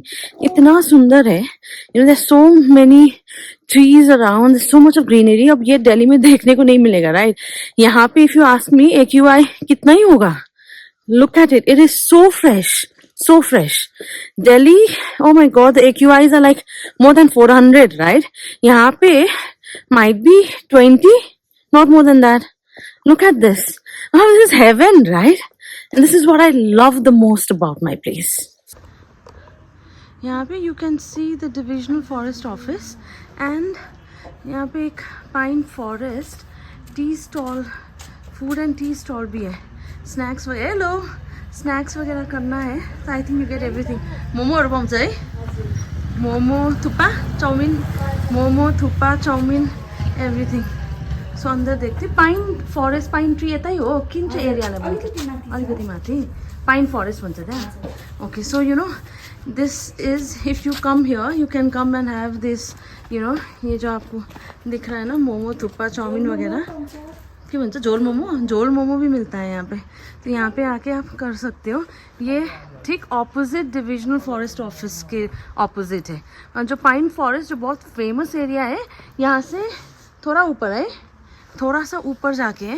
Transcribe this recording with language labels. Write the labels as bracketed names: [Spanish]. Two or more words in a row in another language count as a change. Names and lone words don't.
[Hindi] इतना सुंदर है. [English] there so many trees around, there's so much of greenery. [Hindi] अब ये दिल्ली में देखने को नहीं मिलेगा, राइट. यहाँ पे [English] if you ask me AQI [Hindi] कितना ही होगा. [English] Look at it, it is so fresh, so fresh. Delhi, oh my god, the AQIs are like more than 400, right. [Hindi] यहाँ पे [English] might be 20, not more than that. Look at this. Oh, this is heaven, right. And this is what I love the most about my place. [Hindi] यहाँ पे [English] you can see the divisional forest office, and [Hindi] यहाँ पे एक [English] pine forest tea stall, food and tea stall [Hindi] भी है. स्नैक्स वगैरह, हेलो, स्नैक्स वगैरह करना है तो [English] I think you get everything. [Nepali] मोमोहरू पाउँछ है, मोमो, थुक्पा, चाउमिन, मोमो, थुक्पा, चाउमिन, एभ्रिथिङ. [Hindi] सो अंदर देखते [English] pine forest, pine tree [Nepali] यतै हो किन चाहिँ एरियालाई भन्नु, अलिकति माथि [English] pine forest [Nepali] भन्छ त्यहाँ. [English] okay, so this is, if you come here you can come and have this [Hindi] ये जो आपको दिख रहा है ना, मोमो, थुक्पा, चाउमीन वगैरह, क्या बनता है, झोल मोमो भी मिलता है यहाँ पे. तो यहाँ पे आके आप कर सकते हो. ये ठीक ऑपोजिट [English] divisional forest office [Hindi] के ऑपोजिट है। और जो [English] pine forest [Hindi] जो बहुत [English] famous area [Hindi] है, यहाँ से थोड़ा ऊपर है, थोड़ा सा ऊपर जाके है।